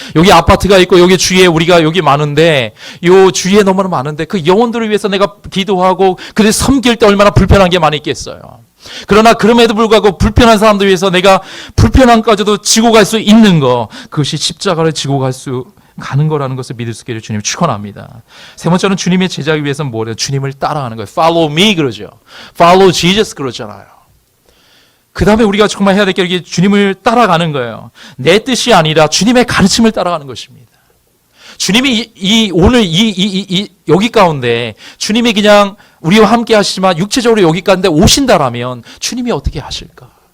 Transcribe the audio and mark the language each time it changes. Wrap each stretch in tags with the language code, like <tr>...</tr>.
<ko>여기 아파트가 있고 여기 주위에 우리가 여기 많은데 요 주위에 너무나 많은데 그 영혼들을 위해서 내가 기도하고 그들 섬길 때 얼마나 불편한 게 많이 있겠어요. 그러나 그럼에도 불구하고 불편한 사람들 위해서 내가 불편함까지도 지고 갈 수 있는 거, 그것이 십자가를 지고 가는 거라는 것을 믿을 수 있기를 주님 축원합니다. 세 번째는 주님의 제자기 위해서는 뭐래요? 주님을 따라가는 거예요.</ko> <en>Follow me</en> <ko>그러죠.</ko> <en>Follow Jesus</en> <ko>그러잖아요. 그 다음에 우리가 정말 해야 될 게 주님을 따라가는 거예요. 내 뜻이 아니라 주님의 가르침을 따라가는 것입니다. 주님이 오늘 여기 가운데 주님이 그냥 우리와 함께 하시지만 육체적으로 여기 가운데 오신다라면 주님이 어떻게 하실까?</ko>